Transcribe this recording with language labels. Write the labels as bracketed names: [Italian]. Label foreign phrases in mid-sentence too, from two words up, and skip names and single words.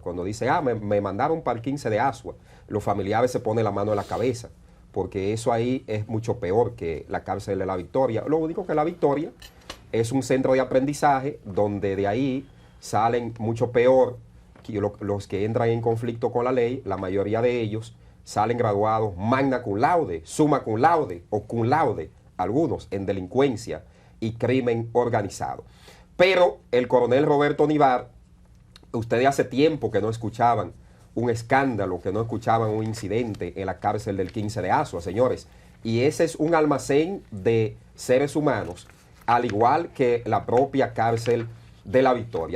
[Spanish] Cuando dice, me mandaron para el 15 de Asua, los familiares se ponen la mano en la cabeza, porque eso ahí es mucho peor que la cárcel de la Victoria. Lo único que la Victoria es un centro de aprendizaje donde de ahí salen mucho peor que los que entran en conflicto con la ley. La mayoría de ellos salen graduados [Latin] magna cum laude, summa cum laude [Spanish] o [Latin] cum laude, [Spanish] algunos en delincuencia y crimen organizado. Pero el coronel Roberto Nivar, ustedes hace tiempo que no escuchaban un escándalo, que no escuchaban un incidente en la cárcel del 15 de Asua, señores. Y ese es un almacén de seres humanos, al igual que la propia cárcel de la Victoria.